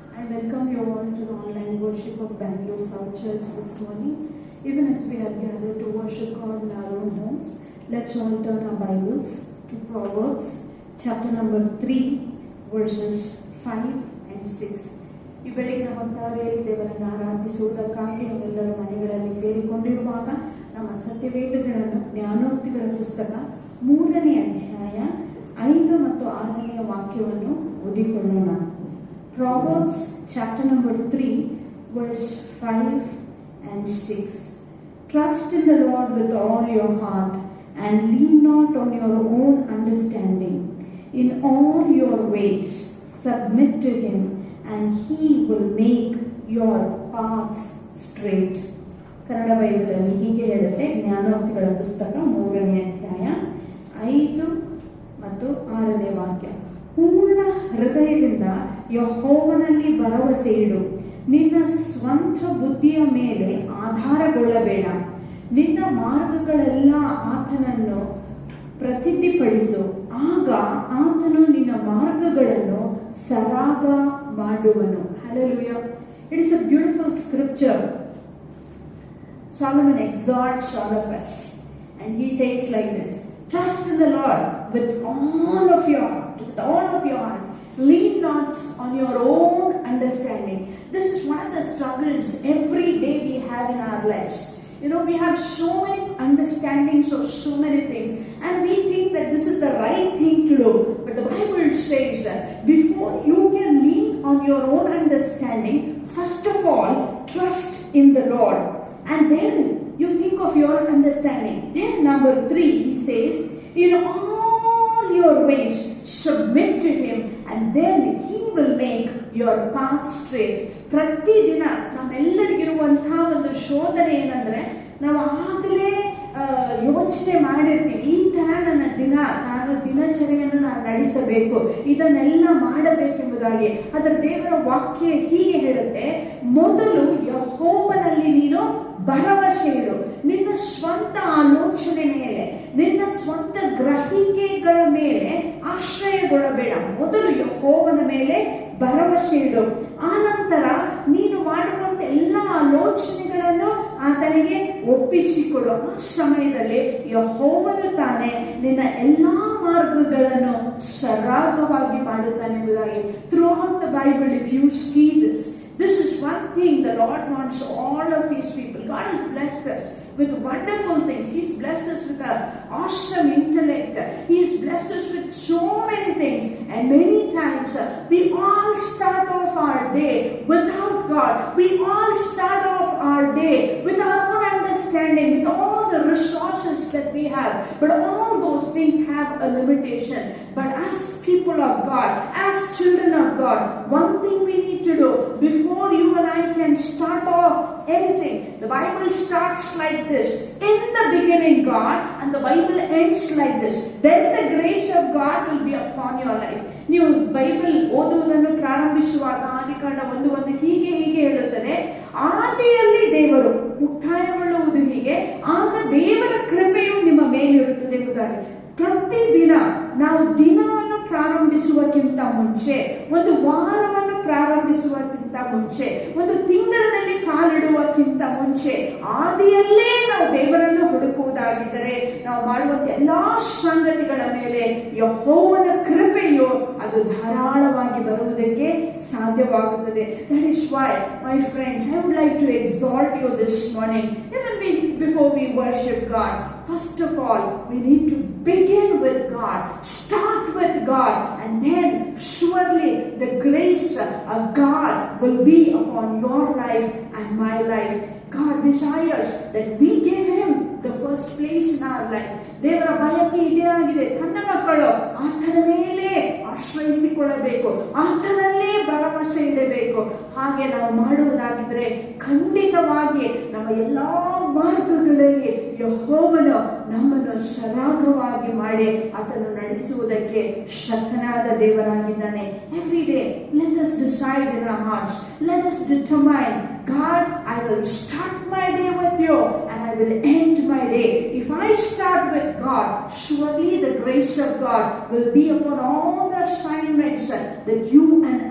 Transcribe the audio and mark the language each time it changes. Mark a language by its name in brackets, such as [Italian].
[English] I welcome you all to the online worship of Bangalore South Church this morning. Even as we have gathered to worship God in our own homes, let's all turn our Bibles to Proverbs chapter number 3, verses 5 and 6. [Kannada] ಈ ಬೆಳಗಿನ ಹೊತ್ತಾರೆಯಲ್ಲಿ ದೇವರನ್ನು ಆರಾಧಿಸುವುದಕ್ಕಾಗಿ ನಾವೆಲ್ಲರ ಮನೆಗಳಲ್ಲಿ ಸೇರಿಕೊಂಡಿರುವಾಗ ನಮ್ಮ ಸತ್ಯವೇದಗಳನ್ನು ಜ್ಞಾನೋಕ್ತಿಗಳ ಪುಸ್ತಕ 3ನೇ ಅಧ್ಯಾಯ 5 ಮತ್ತು 6ನೇ ವಾಕ್ಯವನ್ನು ಓದಿಕೊಳ್ಳೋಣ. [English] Proverbs chapter number 3, verse 5 and 6. Trust in the Lord with all your heart and lean not on your own understanding. In all your ways submit to him and he will make your paths straight. [Kannada] Kannada ಬೈಬಲಲ್ಲಿ ಹೀಗೆ ಹೇಳುತ್ತೆ, ಜ್ಞಾನೋಕ್ತಿಗಳ ಪುಸ್ತಕ 3ನೇ ಅಧ್ಯಾಯ 5 ಮತ್ತು 6ನೇ ವಾಕ್ಯ. ಪೂರ್ಣ ಹೃದಯದಿಂದ ಯೆಹೋವನಲ್ಲಿ ಭರವಸೆ ಇಡು, ನಿನ್ನ ಸ್ವಂತ ಬುದ್ಧಿಯ ಮೇಲೆ ಆಧಾರಗೊಳ್ಳಬೇಡ. ನಿನ್ನ ಮಾರ್ಗಗಳೆಲ್ಲ ಆತನನ್ನು ಪ್ರಸಿದ್ಧಿಪಡಿಸು, ಆಗ ಆತನು ನಿನ್ನ ಮಾರ್ಗಗಳನ್ನು ಸರಾಗ ಮಾಡುವನು. [English] Hallelujah. It is a beautiful scripture. Solomon exhorts all of us and he says like this: trust in the Lord with all of your heart, with all of your heart. Lean not on your own understanding. This is one of the struggles every day we have in our lives. You know, we have so many understandings of so many things and we think that this is the right thing to do. But the Bible says that before you can lean on your own understanding, first of all, trust in the Lord. And then you think of your understanding. Then number 3, he says, in all your ways submit to him and then he will make your path straight. [Kannada] ಪ್ರತಿದಿನ ನಮ್ಮೆಲ್ಲರಿಗಿರುವಂತಹ ಒಂದು ಶೋಧನೆ ಏನಂದ್ರೆ, ನಾವು ಆಗಲೇ ಯೋಚನೆ ಮಾಡಿರ್ತೀವಿ, ಈ ತರ ನಾನು ದಿನಚರಿಯನ್ನು ನಾನು ನಡೆಸಬೇಕು, ಇದನ್ನೆಲ್ಲ ಮಾಡಬೇಕೆಂಬುದಾಗಿ. ಅದರ ದೇವರ ವಾಕ್ಯ ಹೀಗೆ ಹೇಳುತ್ತೆ, ಮೊದಲು ಯೆಹೋವನಲ್ಲಿ ನೀನು ಭರವಸೆ ಇಡು. ನಿನ್ನ ಸ್ವಂತ ಆಲೋಚನೆ ಮೇಲೆ, ನಿನ್ನ ಸ್ವಂತ ಗ್ರಹಿಕೆಗಳ ಮೇಲೆ ಆಶ್ರಯಗೊಳ್ಳಬೇಡ. ಮೊದಲು ಯೆಹೋವನ ಮೇಲೆ ಭರವಸೆ ಇಡು. ಆ ನಂತರ ನೀನು ಮಾಡುವಂತ ಎಲ್ಲ ಆಲೋಚನೆಗಳನ್ನು ಆತನಿಗೆ ಒಪ್ಪಿಸಿಕೊಡು. ಆ ಸಮಯದಲ್ಲಿ ಯೆಹೋವನು ತಾನೇ ನಿನ್ನ ಎಲ್ಲಾ ಮಾರ್ಗಗಳನ್ನು ಸರಾಗವಾಗಿ ಮಾಡುತ್ತಾನೆ ಎಂಬುದಾಗಿ. [English] Throughout the Bible, if you see this is one thing the Lord wants all of his people. God has blessed us with wonderful things. He's blessed us with an awesome intellect. He has blessed us with so many things. And many times we all start off our day without God. We all start off our day with our own understanding, with all the resources that we have. But all those things have a limitation. But as people of God, as children of God, one thing we need to do before you and I can start off anything. The Bible starts like this: in the beginning God, and the Bible ends like this. Then the grace of God will be upon your life. [Kannada] ನೀವು Bible ಓದುವುದನ್ನು ಪ್ರಾರಂಭಿಸುವಾಗ ಆದಿಕಾಂಡ 1:1 ಹೀಗೆ ಹೇಳುತ್ತದೆ, ಆದಿಯಲ್ಲಿ ದೇವರು, ಮುಕ್ತಾಯಗೊಳ್ಳುವುದು ಹೀಗೆ, ಆಗ ದೇವರ ಕೃಪೆಯು ನಿಮ್ಮ ಮೇಲಿರುತ್ತದೆ ಎಂಬುದಾಗಿ. ಪ್ರತಿದಿನ ನಾವು ದಿನವನ್ನು ಪ್ರಾರಂಭಿಸುವಕ್ಕಿಂತ ಮುಂಚೆ, ಒಂದು ವಾರವನ್ನು ಪ್ರಾರಂಭಿಸುವಕ್ಕಿಂತ ಮುಂಚೆ, ಒಂದು ತಿಂಗಳಿನಲ್ಲಿ ಕಾಲಿಡುವಕ್ಕಿಂತ ಮುಂಚೆ ಆದಿಯಲ್ಲೇ ನಾವು ದೇವರನ್ನು ಹುಡುಕುವುದಾಗಿದ್ದರೆ ನಾವು ಮಾಡುವಂತ ಎಲ್ಲಾ ಸಂಗತಿಗಳ ಮೇಲೆ ಯೆಹೋವನ ಕೃಪೆಯು ಅದು ಧಾರಾಳವಾಗಿ ಬರುವುದಕ್ಕೆ ಸಾಧ್ಯವಾಗುತ್ತದೆ. [English] That is why, my friends, I would like to exhort you this morning, even before we worship God, first of all, we need to begin with God. Start with God, and then surely the grace of God will be upon your life and my life. God desires that we give him the first place in our life. [Kannada] ದೇವರ ಬಯಕೆ ಇದೇ ಆಗಿದೆ, ತನ್ನ ಮಕ್ಕಳು ಆತನ ಮೇಲೆ ಆಶ್ರಯಿಸಿಕೊಳ್ಳಬೇಕು, ಆತನಲ್ಲೇ ಭರವಸೆ ಇಡಬೇಕು. ಹಾಗೆ ನಾವು ಮಾಡುವುದಾಗಿದ್ರೆ ಖಂಡಿತವಾಗಿ ನಮ್ಮ ಎಲ್ಲಾ ಮಾರ್ಗಗಳಲ್ಲಿ ಯೆಹೋವನು ನಮ್ಮನ್ನು ಸರಾಗವಾಗಿ ಮಾಡಿ ಆತನು ನಡೆಸುವುದಕ್ಕೆ ಶಕ್ತನಾದ ದೇವರಾಗಿದ್ದಾನೆ. [English] Every day, let us decide in our hearts, let us determine, God, I will start my day with you and I will end my day. If I start with God, surely the grace of God will be upon all the assignments that you and